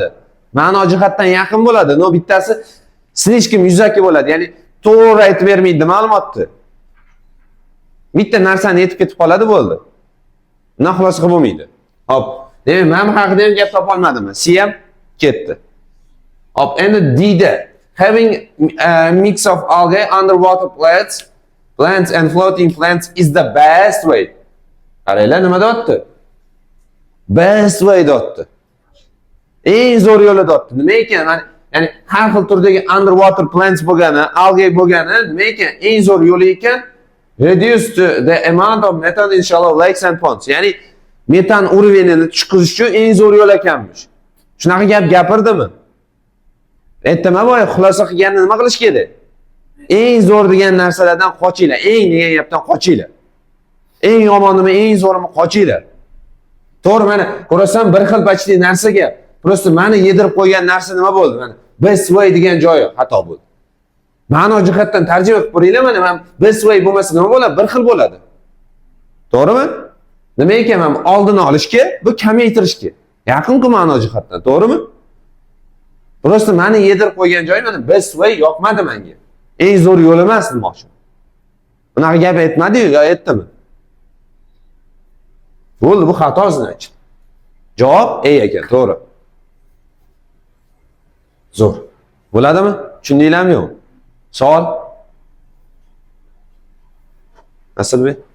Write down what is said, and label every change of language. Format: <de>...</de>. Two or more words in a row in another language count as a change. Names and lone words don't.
<uz>Ma'no jihatdan yaqin bo'ladi. No bittasi slishkim yuzaki bo'ladi. Ya'ni to'g'ri aytib bermaydi ma'lumotni. Bitta narsani aytib ketib qoladi bo'ldi. Bundan xulosa qilib bo'lmaydi. Hop. Demak, men haqida ham gap topa olmadim. C ham ketdi. Hop, endi D da</uz> <en>having a mix of algae, underwater plants and floating plants is the best way.</en> <uz>Qaranglar, nima deyapti?</uz> <en>Best way</en> <uz>deyapti. Eng zo'r yo'li deyapti. Nima ekan? Ya'ni har xil turdagi</uz> <en>underwater plants</en> <uz>bo'lgani, algae bo'lgani, nima ekan? Eng zo'r yo'li ekan</uz> <en>reduce the amount of methane in shallow lakes and ponds.</en> <uz>Ya'ni metan уровенini tushirish uchun eng zo'r yo'l ekanmish. Shunaqa gap gapirdimi? Aytdimmi boya xulosa qilganini nima qilish kerak? Eng zo'r degan narsalardan qochinglar. Eng degan gapdan qochinglar. Eng yomonimi, eng zo'rimi qochinglar. To'g'ri, mana ko'rasan bir xil почти narsaga просто meni yedirib qo'ygan narsa nima bo'ldi? Mana</uz> <en>best way</en> <uz>degan joyi xato bo'ldi. Ma'no jihatdan tarjima qilib ko'ringlar, mana men</uz> <en>best way</en> <uz>bo'lmasa nima bo'ladi? Bir xil bo'ladi. To'g'rimi? Nima ekan men oldini olishga, bu kamaytirishga. Yaqin-ku ma'no jihatdan, to'g'rimi? Просто meni yedirib qo'ygan joyi mana</uz> <en>best way</en> <uz>yoqmadi menga. Eng zo'r yo'l emas demoqchi. Bunaqa gap aytmadi-yu, yo aytdimi? Bo'ldi, bu xato значит. Javob A ekan, to'g'ri. Zo'r. Bo'ladimi? Tushundinglarmi yo'q? Savol? Asalbek?</uz>